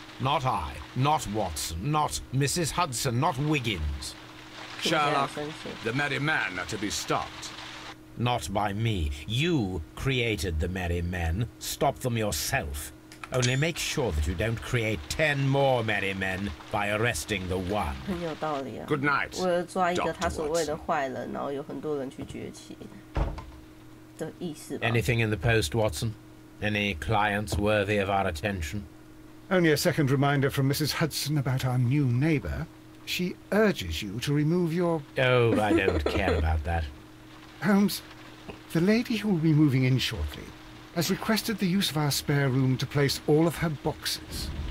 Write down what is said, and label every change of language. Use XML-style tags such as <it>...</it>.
<en>Not I, not Watson, not Mrs. Hudson, not Wiggins. Sherlock, the merry men are to be stopped. Not by me. You created the merry men. Stop them yourself. Only make sure that you don't create 10 more merry men by arresting the one.</en> <zh>很有道理啊。</zh> <en>Good night,</en> <zh>为了抓一个他所谓的</zh> <en>Watson.</en> <zh>坏人，然后有很多人去崛起的意思吧。</zh> <en>Anything in the post, Watson? Any clients worthy of our attention? Only a second reminder from Mrs. Hudson about our new neighbour. She urges you to remove your... Oh, I don't care about that. Holmes, the lady who will be moving in shortly, has requested the use of our spare room to place all of her boxes.</en>